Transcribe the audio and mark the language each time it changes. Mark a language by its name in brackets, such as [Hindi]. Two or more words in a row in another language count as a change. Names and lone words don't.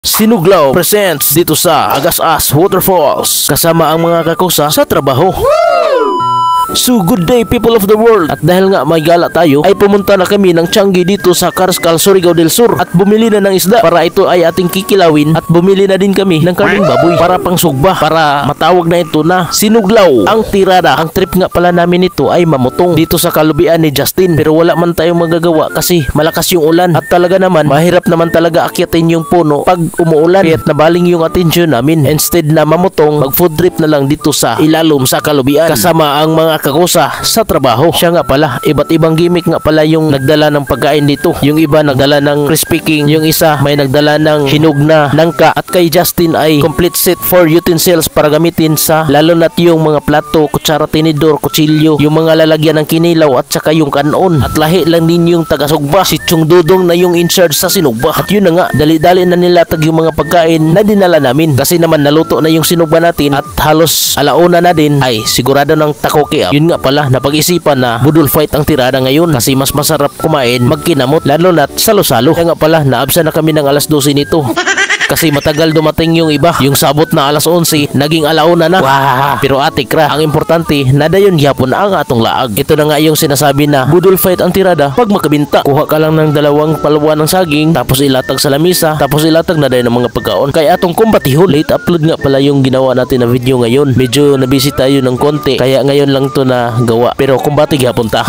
[Filipino] Sinuglaw presents dito sa Agas-As Waterfalls kasama ang mga kakusa sa trabaho. [English] So good day people of the world. [Filipino] At dahil nga may gala tayo ay pumunta na kami ng Changi dito sa Carscal, Surigao del Sur at bumili na ng isda para ito ay ating kikilawin. At bumili na din kami ng karning baboy para pang sugba, para matawag na ito na sinuglaw ang tirada. Ang trip nga pala namin ito ay mamutong dito sa kalubian ni Justin, pero wala man tayong magagawa kasi malakas yung ulan at talaga naman mahirap naman talaga akyatin yung puno pag umuulan, kaya't nabaling yung atensyon namin. Instead na mamutong, mag food trip na lang dito sa ilalom sa kalubian kasama ang mga kakusa sa trabaho. Siya nga pala, iba't ibang gimmick nga pala yung nagdala ng pagkain dito. Yung iba nagdala ng crispy king, yung isa may nagdala ng hinog na nangka, at kay Justin ay [English] complete set for utensils [Filipino] para gamitin sa lalo na't yung mga plato, kutsara, tinidor, kutsilyo, yung mga lalagyan ng kinilaw at saka yung kanon. At lahi lang din yung taga-sugba, si Chong Dudong na yung in charge sa sinugba. At yun na nga, dali-dali na nilatag yung mga pagkain na dinala namin kasi naman naluto na yung sinugba natin at halos alauna na din ay sigurado ng takoke. Yun nga pala, napag-isipan na budol fight ang tirada ngayon kasi mas masarap kumain magkinamot lalo na't salo-salo. Kaya nga pala, naabsa na kami ng alas 12 nito kasi matagal dumating yung iba. Yung sabot na alas 11 naging alauna na. Wah! [Cebuano] Pero atik ra, ang importante nadayon gyapon ang atong laag. [Filipino] Ito na nga yung sinasabi na budol fight ang tirada pag makabinta. Kuha ka lang ng dalawang paluan ng saging, tapos ilatag sa lamisa, tapos ilatag na dayon ng mga pagkaon. [Cebuano] Kaya atong kumbatihon, [Filipino] late upload nga pala yung ginawa natin na video ngayon. Medyo nabisi tayo ng konti kaya ngayon lang to na gawa, pero [Cebuano] kumbati gyapon ta.